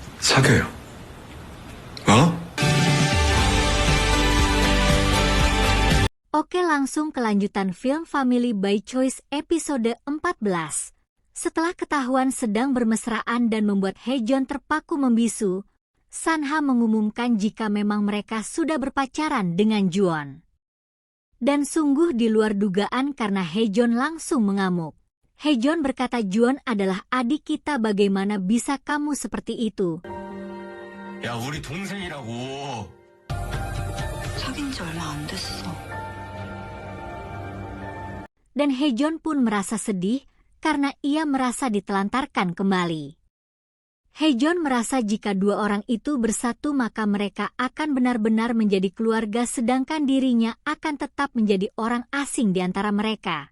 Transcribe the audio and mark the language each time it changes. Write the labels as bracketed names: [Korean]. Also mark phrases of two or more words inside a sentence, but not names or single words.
[Korean] 사겨요. 어? [Indonesian] Oke, langsung ke lanjutan film Family by Choice episode 14. Setelah ketahuan sedang bermesraan dan membuat Haejeon terpaku membisu, Sanha mengumumkan jika memang mereka sudah berpacaran dengan Juwon. Dan sungguh di luar dugaan karena Haejeon langsung mengamuk. Haejeon berkata, Juwon adalah adik kita, bagaimana bisa kamu seperti itu? [Korean] 야, 우리 동생이라고. 사귄 지 얼마 안 됐어. [Indonesian] Dan Haejeon pun merasa sedih karena ia merasa ditelantarkan kembali. Haejeon merasa jika dua orang itu bersatu maka mereka akan benar-benar menjadi keluarga, sedangkan dirinya akan tetap menjadi orang asing di antara mereka.